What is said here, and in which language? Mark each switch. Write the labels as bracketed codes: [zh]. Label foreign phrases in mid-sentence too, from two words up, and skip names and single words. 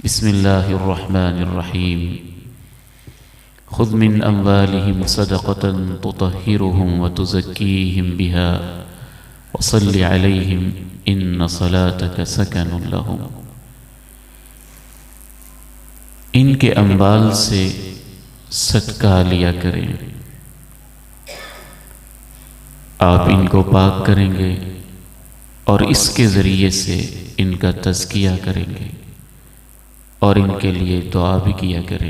[ar] बिस्मिल्लाहिर्रहमानिर्रहीम। خذ من أموالهم صدقة تطهرهم وتزكيهم بها وصل عليهم إن صلاتك سكن لهم. [ur] ان کے اموال سے صدقہ لیا کریں، آپ ان کو پاک کریں گے اور اس کے ذریعے سے ان کا تزکیہ کریں گے اور ان کے لیے دعا بھی کیا کریں.